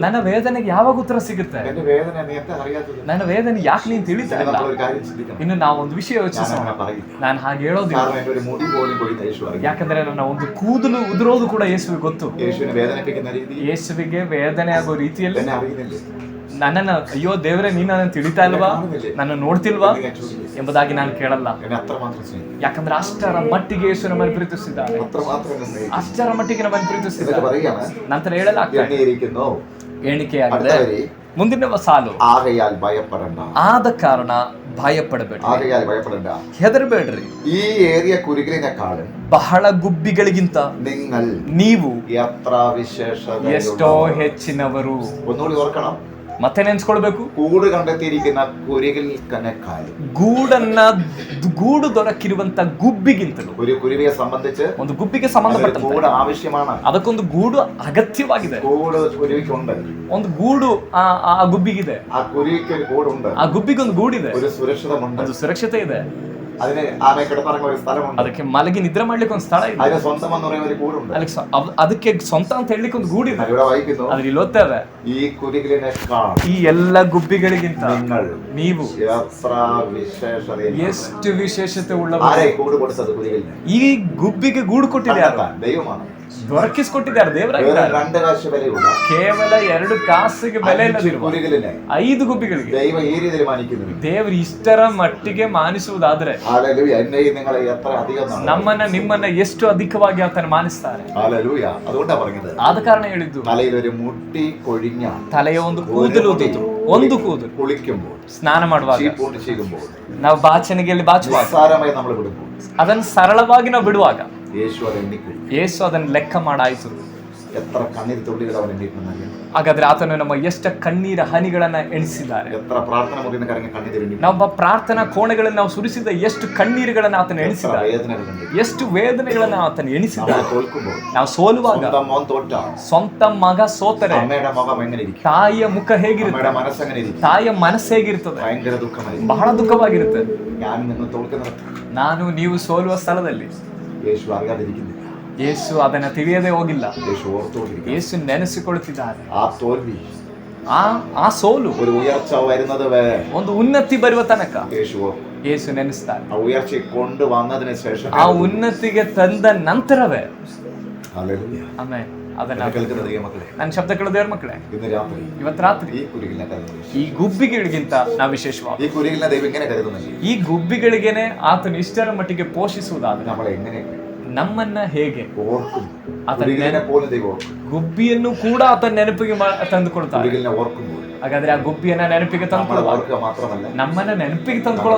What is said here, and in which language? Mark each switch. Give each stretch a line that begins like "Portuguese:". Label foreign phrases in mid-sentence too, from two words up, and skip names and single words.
Kannada: ನನ್ನ ವೇದನೆಗೆ ಯಾವಾಗ ಉತ್ತರ ಸಿಗುತ್ತೆ?
Malayalam: എന്റെ വേദന നീ എന്താ അറിയാത്തത്?
Kannada: ನನ್ನ ವೇದನೆ ಯಾಕೆ ನೀನ್ ತಿಳಿತಾ ಇಲ್ಲ?
Malayalam: നമ്മളൊരു കാര്യം ചിന്തിക്കണം.
Kannada: ಇನ್ನು ನಾವು ಒಂದು ವಿಷಯ
Malayalam: ഞാൻ
Kannada: ಯೋಚಿಸೋಣ.
Malayalam: അങ്ങനെ പറയില്ല.
Kannada: ನಾನು ಹಾಗೆ ಹೇಳೋದಿಲ್ಲ.
Malayalam: കാരണം എന്റെ ഒരു മുടി പോലും കൊഴിയുന്ന യേശു അറിയാം.
Kannada: ಯಾಕಂದ್ರೆ ನನ್ನ ಒಂದು ಕೂದಲು ಉದುರೋದು ಕೂಡ ಯೇಸುವಿಗೆ ಗೊತ್ತು.
Malayalam: യേശുവിനെ വേദനിപ്പിക്കുന്ന രീതി
Kannada: ಯೇಸುವಿಗೆ ವೇದನೆ ಆಗೋ ರೀತಿಯಲ್ಲಿ
Malayalam: എന്നെ അറിയുന്നില്ലേ?
Kannada: ನನ್ನನ್ನು ಅಯ್ಯೋ ದೇವರೇ ನೀನ್ ನನ್ನ ತಿಳಿತಾ ಇಲ್ವಾ, ನನ್ನ ನೋಡ್ತಿಲ್ವಾ
Malayalam: എന്ന് ഞാൻ ചോദിക്കും.
Kannada: ಎಂಬುದಾಗಿ ನಾನು ಕೇಳಲ್ಲ.
Malayalam: എന്നെ അത്രമാത്രം സ്നേഹിക്കും,
Kannada: ಯಾಕಂದ್ರೆ ಅಷ್ಟರ ಮಟ್ಟಿಗೆ ಯೇಸು ನಮ್ಮನ್ನು ಪ್ರೀತಿಸಿದ್ದಾರೆ.
Malayalam: അത്രമാത്രം എന്നെ സ്നേഹിക്കും.
Kannada: ಅಷ್ಟರ ಮಟ್ಟಿಗೆ ನಮ್ಮನ್ನು
Malayalam: എന്നിട്ട്
Kannada: ಪ್ರೀತಿಸಿದ್ದಾರೆ.
Malayalam: പറയുകയാണ്,
Kannada: ನಂತರ ಹೇಳಲಾಗ್ತದೆ,
Malayalam: എണ്ണിയിരിക്കുന്നു.
Kannada: ಎಣಿಕೆಯಾಗಿದೆ.
Malayalam: അടുത്ത വരി,
Kannada: ಮುಂದಿನ ಸಾಲು,
Malayalam: ആകയാൽ ഭയപ്പെടണ്ട.
Kannada: ಆದ ಕಾರಣ ಭಯಪಡಬೇಡ್ರಿ,
Malayalam: ആകയാൽ ഭയപ്പെടണ്ട.
Kannada: ಹೆದರಬೇಡ್ರಿ.
Malayalam: ഈ ഏറിയ കുരുകിലിനെക്കാളും
Kannada: ಬಹಳ ಗುಬ್ಬಿಗಳಿಗಿಂತ
Malayalam: നിങ്ങൾ
Kannada: ನೀವು
Malayalam: എത്ര വിശേഷത.
Kannada: ಎಷ್ಟೋ ಹೆಚ್ಚಿನವರು.
Malayalam: ഒന്നുകൂടി ഓർക്കണം,
Kannada: ಮತ್ತೆ ನೆನ್ಸ್ಕೊಳ್ಬೇಕು,
Malayalam: കൂട് കണ്ടെത്തിയിരിക്കുന്ന കുരുകിൽക്കനേക്കാളും.
Kannada: ಗೂಡು ದೊರಕಿರುವಂತ ಗುಬ್ಬಿಗಿಂತಲೂ
Malayalam: ഒരു കുരുവിയെ സംബന്ധിച്ച്
Kannada: ಒಂದು ಗುಬ್ಬಿಗೆ
Malayalam: അതിന്
Kannada: ಸಂಬಂಧಪಟ್ಟಂತೆ
Malayalam: കൂട് ആവശ്യമാണ്.
Kannada: ಅದಕ್ಕೊಂದು ಗೂಡು ಅಗತ್ಯವಾಗಿದೆ.
Malayalam: കൂട് കുരുവിക്കുണ്ട്.
Kannada: ಒಂದು ಗೂಡು ಆ ಗುಬ್ಬಿಗಿದೆ.
Malayalam: ആ കുരുവിക്ക് ഒരു കൂടുണ്ട്.
Kannada: ಆ ಗುಬ್ಬಿಗೊಂದು ಗೂಡಿದೆ,
Malayalam: ഒരു സുരക്ഷിതമുണ്ട്.
Kannada: ಒಂದು ಸುರಕ್ಷತೆ ಇದೆ.
Malayalam: അതിന് ആമെ കിടന്നിറങ്ങുന്ന ഒരു സ്ഥലമുണ്ട്.
Kannada: ಅದಕ್ಕೆ ಮಲಗಿ ನಿದ್ರೆ ಮಾಡ್ಲಿಕ್ಕೆ ಒಂದು ಸ್ಥಳ ಇದೆ.
Malayalam: അതിന് സ്വന്തം എന്ന് പറയുന്ന ഒരു കൂടുണ്ട്.
Kannada: ಅದಕ್ಕೆ ಸ್ವಂತ ಅಂತ ಹೇಳಲಿಕ್ಕೆ ಒಂದು ಗೂಡಿದೆ.
Malayalam: ഇവിടെ വായിക്കുന്നു,
Kannada: ಅದ್ರ ಇಲ್ಲಿ ಓದ್ತೇವೆ,
Malayalam: ഈ കുരുകിലിനേക്കാൾ
Kannada: ಈ ಎಲ್ಲ ಗುಬ್ಬಿಗಳಿಗಿಂತ
Malayalam: നിങ്ങൾ
Kannada: ನೀವು
Malayalam: എത്ര വിശേഷത.
Kannada: ಎಷ್ಟು ವಿಶೇಷತೆ ಉಳ್ಳವರು.
Malayalam: ആരെ കൂട് കൊടുത്തത് കുരുകിലിന്?
Kannada: ಈ ಗುಬ್ಬಿಗೆ ಗೂಡು ಕೊಟ್ಟಿದೆ ಯಾರು?
Malayalam: ദൈവമാണ്.
Kannada: ದೊರಕಿಸಿಕೊಟ್ಟಿದ್ದಾರೆ, ದೇವರಾಗಿದ್ದಾರೆ.
Malayalam: 2 കാശ് വിലയുള്ള
Kannada: ಕೇವಲ 2 ಕಾಸಿಗೆ ಬೆಲೆ ಇಲ್ಲದಿರುವ
Malayalam: കുരുകിലിനെ
Kannada: 5 ಗುಬ್ಬಿಗಳಿಗೆ
Malayalam: ദൈവം ഈ രീതിയിൽ മാനിക്കുന്നു.
Kannada: ದೇವರು ಇಷ್ಟರ ಮಟ್ಟಿಗೆ ಮಾನಿಸುವುದಾದ್ರೆ
Malayalam: ഹല്ലേലൂയ, എന്നെയും നിങ്ങളെ എത്ര അധികം.
Kannada: ನಮ್ಮನ್ನ ನಿಮ್ಮನ್ನ ಎಷ್ಟು ಅಧಿಕವಾಗಿ ಆತನ ಮಾನಿಸ್ತಾರೆ.
Malayalam: ഹല്ലേലൂയ, അതുകൊണ്ടാ പറഞ്ഞത്,
Kannada: ಆದ ಕಾರಣ ಹೇಳಿದ್ದು,
Malayalam: തലയിൽ ഒരു മുടി കൊഴിഞ്ഞ
Kannada: ತಲೆಯ ಒಂದು ಕೂದಲು ಉದಿತು, ಒಂದು ಕೂದಲು
Malayalam: കുളിക്കുമ്പോൾ,
Kannada: ಸ್ನಾನ ಮಾಡುವಾಗ,
Malayalam: ചീപ്പൂണ്ട് ചെയ്യുമ്പോൾ,
Kannada: ನಾವು ಬಾಚಣಿಗೆಯಲ್ಲಿ ಬಾಚುವಾಗ,
Malayalam: നിസ്സാരമായി നമ്മൾ വിടുമ്പോൾ
Kannada: ಅದನ್ನು ಸರಳವಾಗಿ ನಾವು ಬಿಡುವಾಗ
Malayalam: യേശു അത് എണ്ണിക്കും.
Kannada: ಯೇಸು ಅದನ್ನು ಲೆಕ್ಕ ಮಾಡಾಯ್ತು.
Malayalam: എത്ര കണ്ണീർ തുള്ളികൾ അവൻ എണ്ണിയിട്ടുണ്ടെങ്കിൽ,
Kannada: ಹಾಗಾದ್ರೆ ಆತನು ನಮ್ಮ ಎಷ್ಟು ಕಣ್ಣೀರ ಹನಿಗಳನ್ನ ಎಣಿಸಿದ್ದಾರೆ.
Malayalam: എത്ര പ്രാർത്ഥന മുറിയുന്ന കരങ്ങൾ കണ്ണീർ എണ്ണി,
Kannada: ನಮ್ಮ ಪ್ರಾರ್ಥನಾ ಕೋಣೆಗಳಲ್ಲಿ ನಾವು ಸುರಿಸಿದ ಎಷ್ಟು ಕಣ್ಣೀರುಗಳನ್ನ ಆತನು
Malayalam: എത്ര
Kannada: ಎಣಿಸಿದ್ದಾರೆ,
Malayalam: വേദനകളുണ്ട്.
Kannada: ಎಷ್ಟು ವೇದನೆಗಳನ್ನ ಆತನು ಎಣಿಸಿದ್ದಾರೆ.
Malayalam: നമ്മൾ തോൽക്കുമ്പോൾ,
Kannada: ನಾವು ಸೋಲುವಾಗ,
Malayalam: സ്വന്തം മോൻ തോറ്റ
Kannada: ಸ್ವಂತ ಮಗ ಸೋತರೆ
Malayalam: അമ്മയുടെ മുഖം എങ്ങനെ ഇരിക്കും?
Kannada: ತಾಯಿಯ ಮುಖ ಹೇಗಿರುತ್ತೆ,
Malayalam: അമ്മയുടെ മനസ്സെങ്ങനെ ഇരിക്കും?
Kannada: ತಾಯಿಯ ಮನಸ್ಸು ಹೇಗಿರ್ತದೆ?
Malayalam: ഭയങ്കര ദുഃഖമായിരിക്കും.
Kannada: ಬಹಳ ದುಃಖವಾಗಿರುತ್ತೆ.
Malayalam: ഞാൻ നിങ്ങൾ തോൽക്കുന്നത്
Kannada: ನಾನು ನೀವು ಸೋಲುವ ಸ್ಥಳದಲ್ಲಿ
Malayalam: യേശു അറിയാതിരിക്കുന്നില്ല.
Kannada: ಯೇಸು ಅದನ್ನ ತಿಳಿಯದೆ ಹೋಗಿಲ್ಲ.
Malayalam: യേശു ഓർത്തുകൊണ്ടിരിക്കും.
Kannada: ಯೇಸು ನೆನೆಸಿಕೊಳ್ತಿದ್ದಾರೆ.
Malayalam: ആ തോൽവി,
Kannada: ಆ ಸೋಲು
Malayalam: ഒരു ഉയർച്ച വരുന്നത് വരെ
Kannada: ಒಂದು ಉನ್ನತಿ ಬರುವ ತನಕ
Malayalam: യേശു ഓർക്കും.
Kannada: ಯೇಸು ನೆನೆಸ್ತಾರೆ.
Malayalam: ആ ഉയർച്ചയെ കൊണ്ടുവന്നതിന് ശേഷം
Kannada: ಆ ಉನ್ನತಿಗೆ ತಂದ ನಂತರವೇ.
Malayalam: ഹല്ലേലൂയ.
Kannada: ಆಮೇಲೆ ಅದನ್ನ
Malayalam: എന്നെ കേൾക്കുന്ന ദൈവമക്കളെ,
Kannada: ನನ್ನ ಶಬ್ದಗಳು ದೇವ್ರ ಮಕ್ಕಳೇ,
Malayalam: ഇന്ന് രാത്രി
Kannada: ಇವತ್ತು ರಾತ್ರಿ
Malayalam: ഈ കുരുകിലിനെ കരുതുന്നു.
Kannada: ಈ ಗುಬ್ಬಿಗಳಿಗಿಂತ ನಾವು ವಿಶೇಷವಾಗಿ
Malayalam: ഈ കുരുകിലിനെ ദൈവം എങ്ങനെ കരുതുന്നില്ല?
Kannada: ಈ ಗುಬ್ಬಿಗಳಿಗೆನೆ ಆತನು ಇಷ್ಟರ ಮಟ್ಟಿಗೆ ಪೋಷಿಸುವುದಾದ್ರೆ
Malayalam: നമ്മളെ എങ്ങനെ
Kannada: ನಮ್ಮನ್ನ ಹೇಗೆ
Malayalam: ഓർക്കും?
Kannada: ಆತನ
Malayalam: കുരുകിലിനെ പോലും ദൈവം ഓർക്കും.
Kannada: ಗುಬ್ಬಿಯನ್ನು ಕೂಡ ಆತನ ನೆನಪಿಗೆ ತಂದುಕೊಳ್ತಾರೆ.
Malayalam: കുരുകിലിനെ ഓർക്കുമ്പോൾ
Kannada: ಹಾಗಾದ್ರೆ ಆ ಗುಬ್ಬಿಯನ್ನ ನೆನಪಿಗೆ
Malayalam: നമ്മളെ
Kannada: ತಂದುಕೊಳ್ಳುವಾಗ
Malayalam: ഓർക്കുക മാത്രമല്ല,
Kannada: ನಮ್ಮನ್ನ ನೆನಪಿಗೆ ತಂದುಕೊಳ್ಳೋದು ಮಾತ್ರ